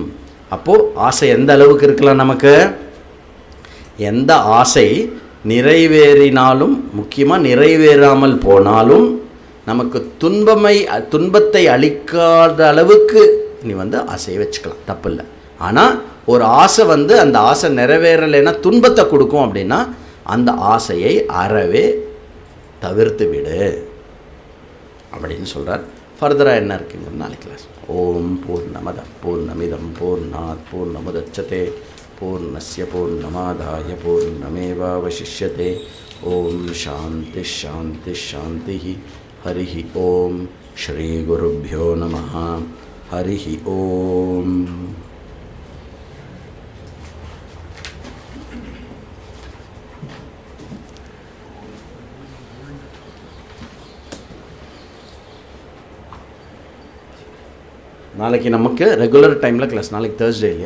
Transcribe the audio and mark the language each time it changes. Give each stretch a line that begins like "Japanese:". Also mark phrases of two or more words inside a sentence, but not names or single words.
Tamil: அப்போது ஆசை எந்த அளவுக்கு இருக்கலாம் நமக்கு? எந்த ஆசை நிறைவேறினாலும், முக்கியமாக நிறைவேறாமல் போனாலும் நமக்கு துன்பத்தை அளிக்காத அளவுக்கு நீ வந்து ஆசையை வச்சுக்கலாம், தப்பு இல்லை. ஆனால் ஒரு ஆசை வந்து அந்த ஆசை நிறைவேறலைன்னா துன்பத்தை கொடுக்கும் அப்படின்னா அந்த ஆசையை அறவே தவிர்த்து விடு அப்படின்னு சொல்கிறார். ஃபர்தராக என்ன இருக்குங்க நாளைக்கு கிளாஸ்.
Sanskrit: ओम् पूर्णमदः पूर्णमिदं पूर्णात् पूर्णमुदच्यते पूर्णस्य पूर्णमादाय पूर्णमेवावशिष्यते. ओम् शान्तिः शान्तिः शान्तिः. हरि ओम्। श्री गुरुभ्यो नमः. हरि ओम्.
Tamil: நாளைக்கு நமக்கு
English: regular time-il
Tamil: கிளாஸ். நாளைக்கு தேர்ஸ்டே இல்லையா?